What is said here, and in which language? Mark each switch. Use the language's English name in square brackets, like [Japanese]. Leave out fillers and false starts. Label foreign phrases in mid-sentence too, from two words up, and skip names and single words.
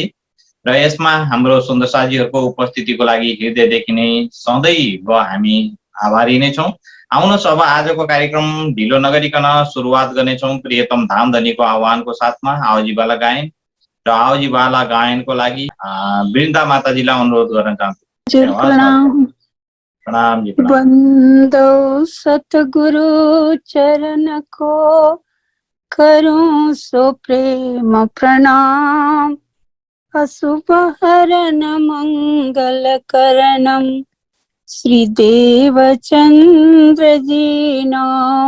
[Nepali] र यसमा हाम्रो सुन्दर साथीहरूको उपस्थितिको लागि हृदयदेखि नै सधैँ हामी आभारी नै छौं। आउनुहोस् अब आजको कार्यक्रम ढिलो नगरिकन सुरुवात गर्नेछौं प्रियतम धामधनीको आह्वानको साथमा आवजी बाला गायन। र आवजी बाला गायनको लागि वृन्दा माताजीलाई अनुरोध गर्न चाहन्छु। प्रणाम प्रणाम जी। [Hindi] बंदो सतगुरु चरण को करूं सो प्रेम प्रणाम, अशुभ हरण मंगल करणम श्री देवचंद्र जी नाम।